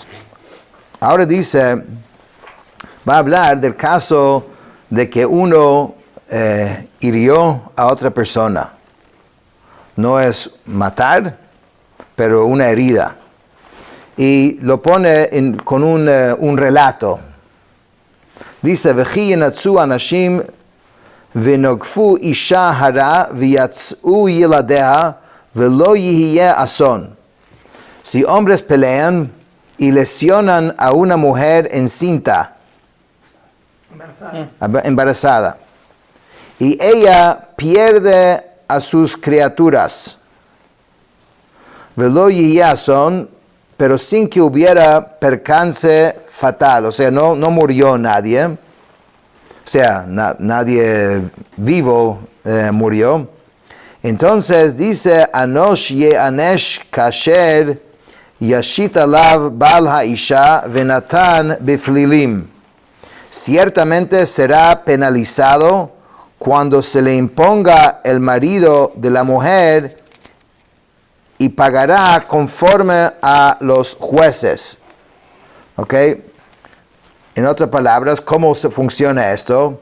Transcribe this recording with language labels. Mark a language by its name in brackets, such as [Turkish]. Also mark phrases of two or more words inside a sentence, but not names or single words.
[Spanish] Ahora dice, va a hablar del caso de que uno hirió a otra persona. No es matar, pero una herida. Y lo pone con un relato. Dice, [Hebrew] וכי ינצו אנשים ונגפו אשה הרה ויצאו ילדיה ולא יהיה אסון. [Spanish] Si hombres pelean y lesionan a una mujer encinta, embarazada, y ella pierde a sus criaturas, velo son, pero sin que hubiera percance fatal, o sea, no murió nadie, o sea, nadie vivo murió. Entonces dice, [Hebrew] ענוש יענש כאשר ישית עליו בעל האשה ונתן בפלילים. [Spanish] Ciertamente será penalizado cuando se le imponga el marido de la mujer y pagará conforme a los jueces. ¿Ok? En otras palabras, ¿cómo se funciona esto?